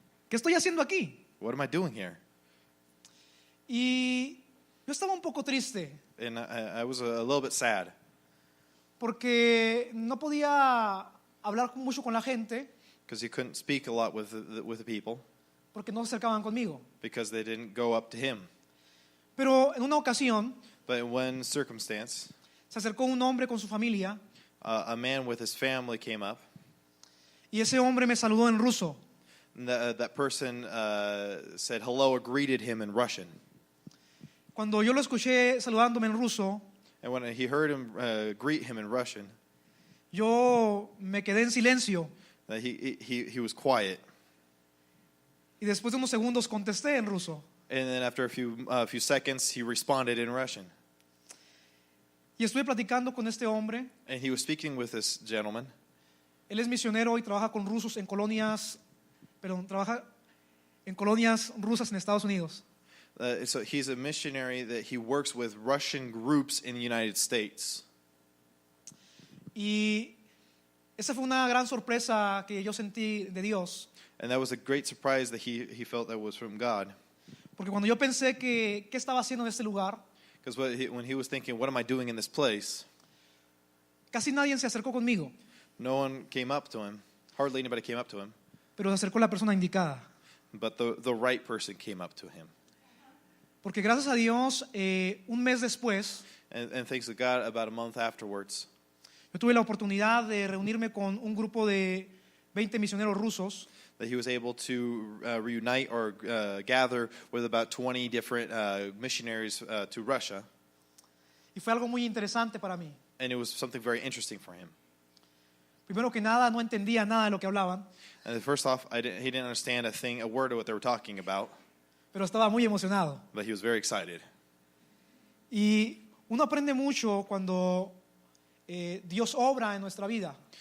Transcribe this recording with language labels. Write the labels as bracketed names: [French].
[Spanish] ¿qué estoy haciendo aquí? [English] "What am I doing here?" [Spanish] Y yo estaba un poco triste [English] And I was a little bit sad [Spanish] porque no podía hablar mucho con la gente [English] because he couldn't speak a lot with the people [Spanish] porque no se acercaban conmigo. [English] because they didn't go up to him. [Spanish] Pero en una ocasión [English] But in one circumstance, [Spanish] se acercó un hombre con su familia [English] a man with his family came up, [Spanish] y ese hombre me saludó en ruso. [English] and that person said hello or greeted him in Russian. [Spanish] Cuando yo lo escuché saludándome en ruso, [English] And when he heard him greet him in Russian, [Spanish] yo me quedé en silencio [English] he was quiet. [Spanish] y después de unos segundos contesté en ruso. [English] And then after a few seconds, he responded in Russian. [Spanish] Y estuve platicando con este hombre. [English] And he was speaking with this gentleman. [Spanish] Él es misionero y trabaja con rusos en colonias, trabaja en colonias rusas en Estados Unidos. [English] So he's a missionary that he works with Russian groups in the United States. [Spanish] Y esa fue una gran sorpresa que yo sentí de Dios, [English] And that was a great surprise that he felt that was from God. [Spanish] porque cuando yo pensé que qué estaba haciendo en este lugar, [English] Because when he was thinking, what am I doing in this place? [Spanish] casi nadie se acercó conmigo, [English] No one came up to him. Hardly anybody came up to him. [Spanish] pero se acercó la persona indicada. [English] But the right person came up to him. [Spanish] Porque gracias a Dios, un mes después, [English] And thanks to God, about a month afterwards, [Spanish] yo tuve la oportunidad de reunirme con un grupo de 20 misioneros rusos [English] that he was able to reunite or gather with about 20 different missionaries to Russia. [Spanish] y fue algo muy interesante para mí. [English] And it was something very interesting for him. [Spanish] Primero que nada, no entendía nada de lo que hablaban, [English] And first off, he didn't understand a word of what they were talking about, [Spanish] pero estaba muy emocionado. [English] but he was very excited. [Spanish] Y uno aprende mucho cuando Dios obra en nuestra vida.